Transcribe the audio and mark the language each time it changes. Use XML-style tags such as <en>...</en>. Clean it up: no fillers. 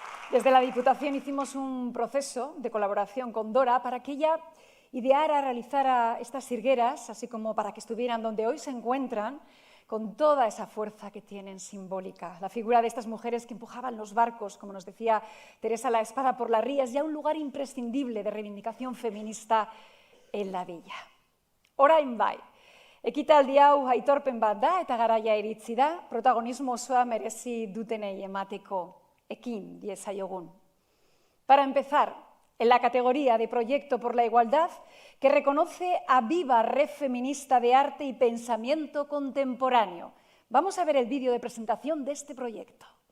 <es>Desde la Diputación hicimos un proceso de colaboración con Dora para que ella ideara, realizara estas sirgueras, así como para que estuvieran donde hoy se encuentran, con toda esa fuerza que tienen simbólica. La figura de estas mujeres que empujaban los barcos, como nos decía Teresa La Espada, por las rías, ya un lugar imprescindible de reivindicación feminista en la villa.</es> <eu>Orain bai, ekitaldi hau aitorpen bat da eta garaia iritsi da, protagonismo osoa merezi dutenei emateko. Ekin diezaiogun.</eu> <es>Para empezar, en la categoría de Proyecto por la Igualdad, que reconoce a Viva Red Feminista de Arte y Pensamiento Contemporáneo. Vamos a ver el vídeo de presentación de este proyecto.</es>